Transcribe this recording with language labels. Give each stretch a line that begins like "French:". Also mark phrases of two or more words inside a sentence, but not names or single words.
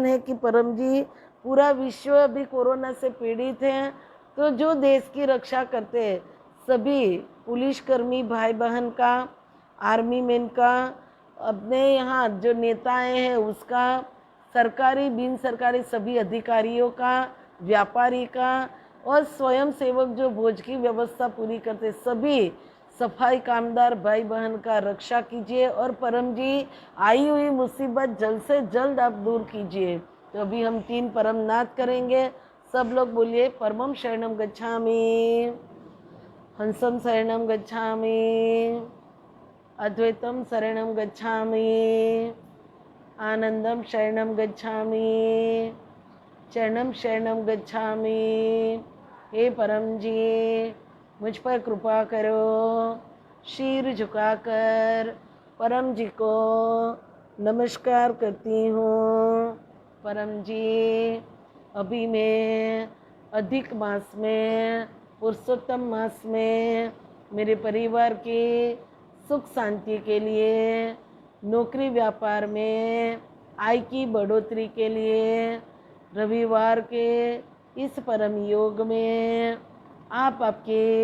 Hindi: है कि परम जी, पूरा विश्व अभी कोरोना से पीड़ित है, तो जो देश की रक्षा करते हैं सभी पुलिसकर्मी भाई बहन का,
English: army man
Hindi: का, अपने यहाँ जो नेताएं हैं उसका, सरकारी बिन सरकारी सभी अधिकारियों का, व्यापारी का, और स्वयं सेवक जो भोज की व्यवस्था पूरी करते, सभी सफाई कामदार भाई बहन का रक्षा कीजिए। और परम जी आई हुई मुसीबत जल्द से जल्द आप दूर कीजिए। तो अभी हम 3 परम नाद करेंगे। सब लोग बोलिए,
Sanskrit: परमम शरणम गच्छामि, हंसम शरणम गच्छामि, अद्वैतम शरणम गच्छामि, आनंदम शरणम गच्छामि, चरणम शरणम गच्छामि।
Hindi: हे परम जी, मुझ पर कृपा करो। शीर झुकाकर परम जी को नमस्कार करती हूँ। परम जी, अभी मैं अधिक मास में, पुरुषोत्तम मास में मेरे परिवार के सुख शांति के लिए, नौकरी व्यापार में आय की बढ़ोतरी के लिए, रविवार के इस परम योग में आप आपके